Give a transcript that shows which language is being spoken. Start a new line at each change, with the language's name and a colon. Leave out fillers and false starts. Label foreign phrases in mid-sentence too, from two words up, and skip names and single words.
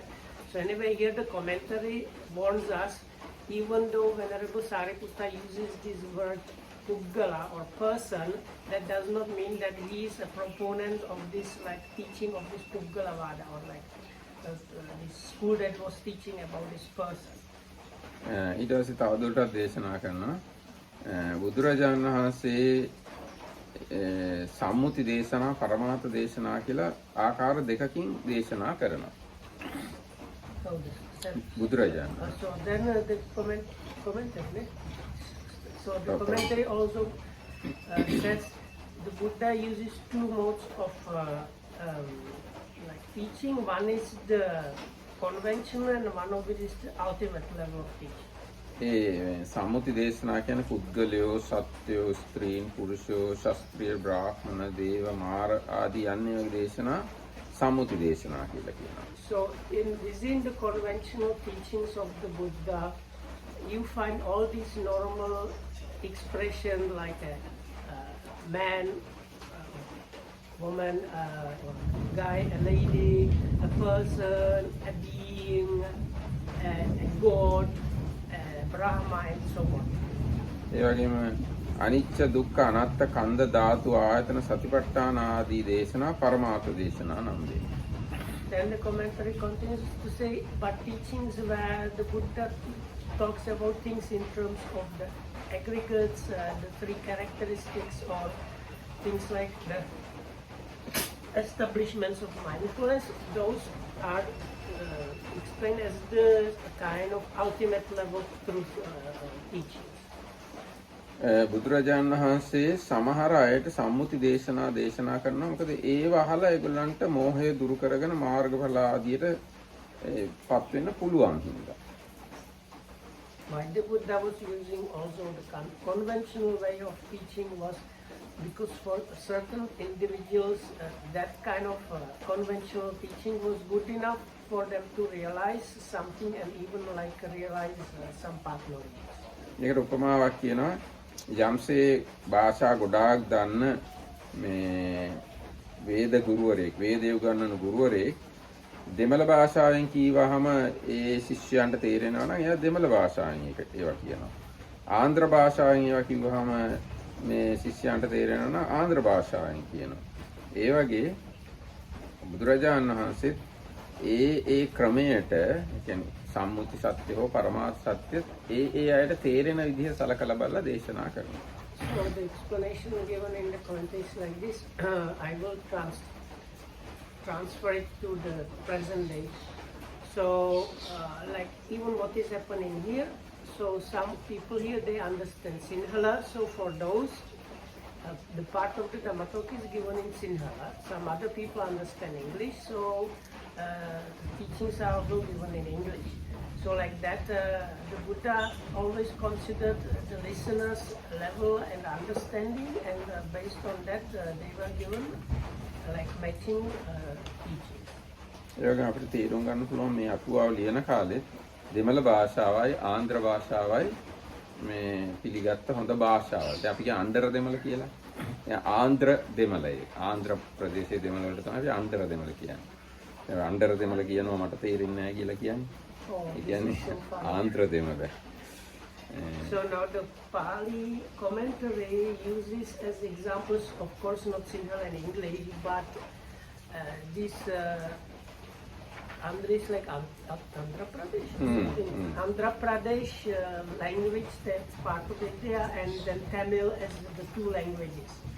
English: So anyway, here the commentary warns us, even though Venerable Sariputta uses this word Puggala or person, that does not mean that he is a proponent of this like teaching of this Puggalavada, or like this school that was teaching about this person.
Sinhala: ඊට පස්සේ තවදුරටත් දේශනා කරනවා බුදුරජාණන් වහන්සේ සම්මුති දේශනා පරමාර්ථ දේශනා කියලා ආකාර දෙකකින් දේශනා කරනවා බුදුරජාණන්.
English: So then the commentary. So the commentary also says the Buddha uses two modes of like teaching. One is the conventional and one of it is the ultimate level of teaching.
Sinhala: සම්මුති දේශනා කියන්නේ පුද්ගලයෝ, සත්වයෝ, ස්ත්‍රීන්, පුරුෂයෝ, ශාස්ත්‍රීය, බ්‍රාහ්මණ, දේව, මාර ආදී අන්‍ය වගේ දේශනා සම්මුති දේශනා කියලා කියනවා.
English: So within the conventional teachings of the Buddha, you find all these normal expression like a man, woman, guy, a lady, a person, a being, a god, a Brahma, and so on.
Sinhala: ඒ වගේම අනිච්ච දුක්ඛ අනාත්ත කන්ද ධාතු ආයතන සතිපට්ඨාන ආදී දේශනා පරමාර්ථ දේශනා නම් වේ.
English: Then the commentary continues to say, but teachings where the Buddha talks about things in terms of the aggregates, the three characteristics, or things like the establishments of mindfulness, those are explained as the kind of ultimate level truth teachings.
Sinhala: බුදුරජාණන් වහන්සේ සමහර අයට සම්මුති දේශනා දේශනා කරනවා. මොකද ඒව අහලා ඒගොල්ලන්ට මෝහය දුරු කරගෙන මාර්ගඵල ආදියට පත් වෙන්න පුළුවන් හින්දා.
English: Why the Buddha was using also the conventional way of teaching was because for certain individuals that kind of conventional teaching was good enough for them to realize something and even like realize some path knowledge.
Sinhala: ඒකට උපමාවක් කියනවා යම්සේ භාෂා ගොඩාක් දන්න මේ වේද ගුරුවරයෙක් වේදේ උගන්වන ගුරුවරයෙක් දෙමළ භාෂාවෙන් කීවහම ඒ ශිෂ්‍යයන්ට තේරෙනවා නම් එයා දෙමළ භාෂාවෙන් ඒවා කියනවා. ආන්ධ්‍ර භාෂාවෙන් ඒවා කිව්වහම මේ ශිෂ්‍යයන්ට තේරෙනවා නම් ආන්ධ්‍ර භාෂාවෙන් කියනවා. ඒ වගේ බුදුරජාණන් වහන්සේ ඒ ක්‍රමයට කියන්නේ සම්මුති සත්‍ය හෝ පරමාර්ථ සත්‍ය ඒ අයට තේරෙන විදිහ සලකලා බලලා දේශනා කරනවා.
English: So the explanation given in the context like this, I will transfer it to the present day. So like even what is happening here, so some people here they understand Sinhala, so for those the part of the Dhamma talk is given in Sinhala. Some other people understand English, so teachings are also given in English. So like that, the Buddha always considered the listeners' level and understanding, and based on that, they were given like matching teachings.
Sinhala: ඒක අපිට තේරුම් ගන්න පුළුවන් මේ අටුවාව ලියන කාලේ දෙමළ භාෂාවයි ආන්ධ්‍ර භාෂාවයි මේ පිළිගත්ත හොඳ භාෂාවල්. දැන් අපි කියන්නේ ආන්ධ්‍ර දෙමළ කියලා. දැන් ආන්ධ්‍ර දෙමළයි. ආන්ධ්‍ර ප්‍රදේශයේ දෙමළ වලට තමයි අපි ආන්ධ්‍ර දෙමළ කියන්නේ. දැන් ආන්ධ්‍ර දෙමළ කියනවා මට තේරෙන්නේ නැහැ කියලා කියන්නේ. ඒ කියන්නේ ආන්ධ්‍ර දෙමළ.
English: So now the Pali commentary uses as examples, of course not Sinhala and English, but this Andhra is like Andhra Pradesh. Andhra Pradesh language, that's part of India, and then Tamil as the two languages.